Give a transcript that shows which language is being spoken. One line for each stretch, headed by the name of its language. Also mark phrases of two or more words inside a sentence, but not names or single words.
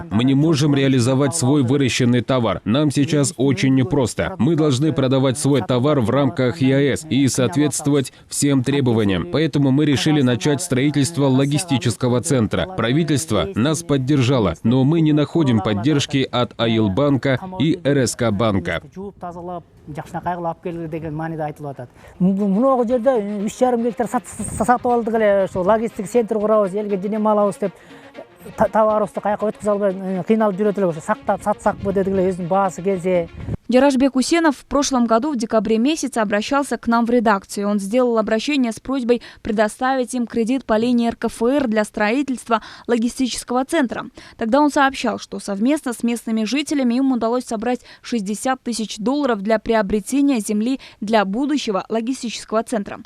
Russian: Мы не можем реализовать свой выращенный товар. Нам сейчас очень непросто. Мы должны продавать свой товар в рамках ЕАЭС и соответствовать всем требованиям. Поэтому мы решили начать строительство логистического центра. Правительство нас поддержало, но мы не находим поддержки от Айылбанка и РСК банка.
Kyrgyz: Логистик центр курабыз, элге жинем алабыз деп товарыбызды каяка өткөзө албай кыйналып жүрөт эле, сактап сатсакпы дедик эле, өзүнүн баасы келсе.
Russian: Джарашбек Гусенов в прошлом году в декабре месяце обращался к нам в редакцию. Он сделал обращение с просьбой предоставить им кредит по линии РКФР для строительства логистического центра. Тогда он сообщал, что совместно с местными жителями им удалось собрать $60 тысяч для приобретения земли для будущего логистического центра.